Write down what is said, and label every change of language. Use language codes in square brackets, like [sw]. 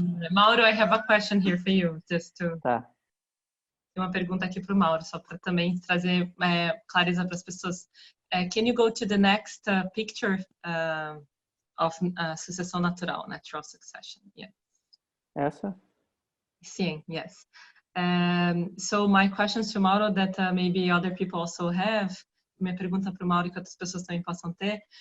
[en] Mauro, I have a question here for you, just to... [pt] Tá. Tem uma pergunta aqui para o Mauro, só para também trazer clareza para as pessoas. [en] Can you go to the next picture of [pt] sucessão natural, [en] natural succession? Yeah. [pt] Essa? Sim, [en] yes. So my questions to Mauro that maybe other people also have. [pt] Minha pergunta para o Mauro, que outras pessoas também possam ter.